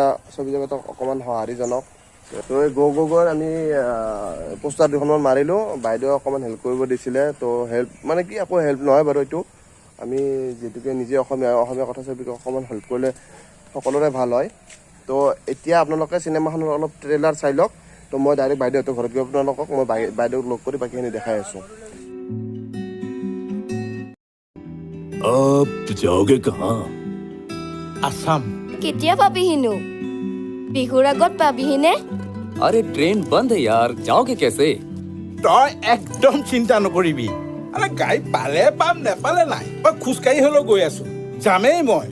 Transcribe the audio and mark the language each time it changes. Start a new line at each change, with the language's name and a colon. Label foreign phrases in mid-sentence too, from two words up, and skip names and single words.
Assamese: ছবি জগতক অকণমান সঁহাৰি জনাওক তো এই গগৈৰ আমি পোষ্টাৰ দুখনমান মাৰিলোঁ বাইদেৱে অকণমান হেল্প কৰিব দিছিলে তো হেল্প মানে কি একো হেল্প নহয় বাৰু এইটো আমি যিহেতুকে নিজে অসমীয়া কথাছবিক অকণমান হেল্প কৰিলে সকলোৰে ভাল হয় তো এতিয়া আপোনালোকে চিনেমাখনৰ অলপ ট্ৰেইলাৰ চাই লওক তো মই ডাইৰেক্ট বাইদেউহঁতৰ ঘৰত গৈ আপোনালোকক মই বাইদেউক লগ কৰি বাকীখিনি দেখাই আছোঁ
Hindi: अब जाओगे कहाँ आसाम
Assamese: কেতিয়া পাবিহিনু বিহুৰ আগত पाबिहिने
Hindi: अरे ट्रेन बंद है यार जाओगे कैसे
Assamese: তই একদম চিন্তা নকৰিবি আৰে গাড়ী পালে পাম নেপালে নাই মই খোজকাঢ়ি হলেও গৈ আছো যামেই মই